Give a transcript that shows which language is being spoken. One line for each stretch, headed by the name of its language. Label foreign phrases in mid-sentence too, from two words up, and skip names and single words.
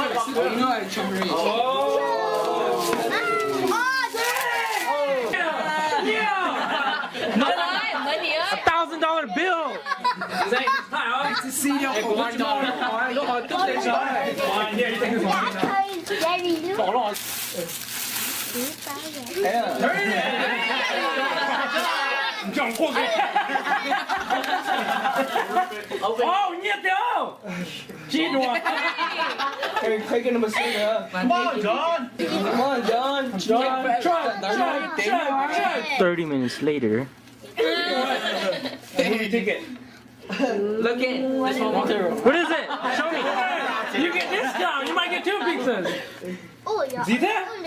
English: You know how to jump reach. $1,000 bill.
Chinese: 这是一条好玩的，哎，都好都得上来。哇，你也一定是玩的。
Vietnamese: bỏ rồi.
Chinese: 你这样过去。哦，你掉，记住啊！可以跟他们说的。
English: Come on, John. Come on, John. John, try. 30 minutes later. Ticket. Look at this one. What is it? Show me. You get discount. You might get 2 pizzas. See that?